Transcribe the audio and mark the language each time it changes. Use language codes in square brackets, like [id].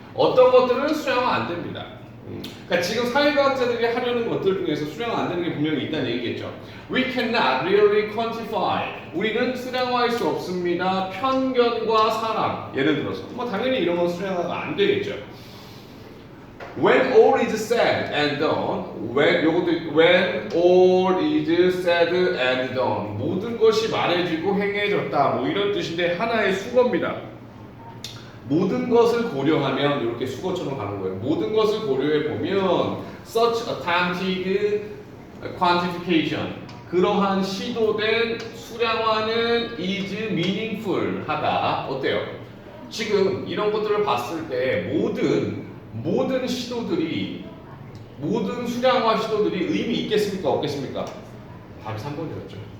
[ko] 어떤 것들은 수량화 안 됩니다. 그러니까 지금 사회과학자들이 하려는 것들 중에서 수량화 안 되는 게 분명히 있다는 얘기겠죠. [en] We cannot really quantify. [ko] 우리는 수량화할 수 없습니다. 편견과 사랑. 예를 들어서 뭐 당연히 이런 건 수량화가 안 되겠죠. [en] When all is said and done, when all is said and done, [ko] 모든 것이 말해지고 행해졌다, 뭐 이런 뜻인데 하나의 수거입니다. 모든 것을 고려하면 이렇게 수거처럼 가는 거예요. 모든 것을 고려해 보면 [en] such attempted quantification, [ko] 그러한 시도된 수량화는 [en] is meaningful [ko] 하다. 어때요? 지금 이런 것들을 봤을 때 모든 시도들이, 모든 수량화 시도들이 의미 있겠습니까? 없겠습니까? 답이 3번이었죠.